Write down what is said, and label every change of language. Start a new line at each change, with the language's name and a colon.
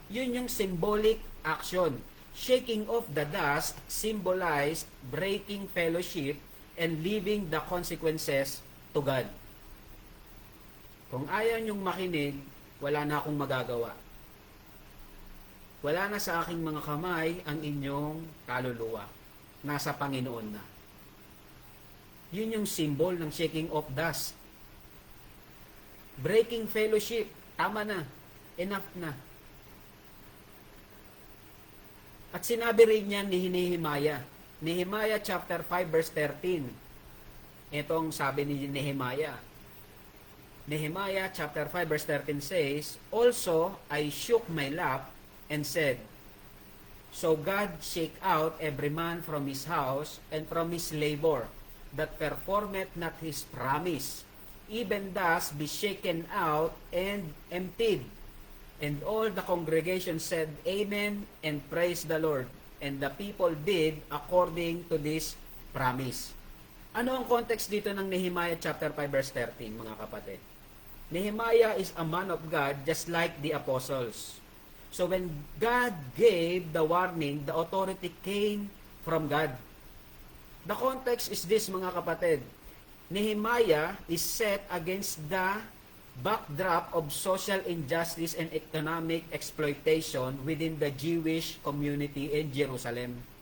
Filipino: Yun yung symbolic action.
English: Shaking off the dust symbolized breaking fellowship and leaving the consequences to God.
Filipino: Kung ayaw niyong makinig, wala na akong magagawa. Wala na sa aking mga kamay ang inyong kaluluwa. Nasa Panginoon na. Yun yung symbol ng
English: shaking off dust. Breaking fellowship.
Filipino: Tama na. Enough na. At sinabi rin niya ni Nehemiah. Nehemiah chapter 5 verse 13. Itong sabi ni Nehemiah.
English: Nehemiah chapter 5 verse 13 says, Also I shook my lap and said, So God shake out every man from his house and from his labor, that performeth not his promise, even thus be shaken out and emptied. And all the congregation said, Amen, and praise the Lord. And the people did according to this promise.
Filipino: Ano ang context dito ng Nehemiah chapter 5 verse 13, mga kapatid?
English: Nehemiah is a man of God just like the apostles. So when God gave the warning, the authority came from God. The context is this,
Filipino: mga kapatid.
English: Nehemiah is set against the backdrop of social injustice and economic exploitation within the Jewish community in Jerusalem.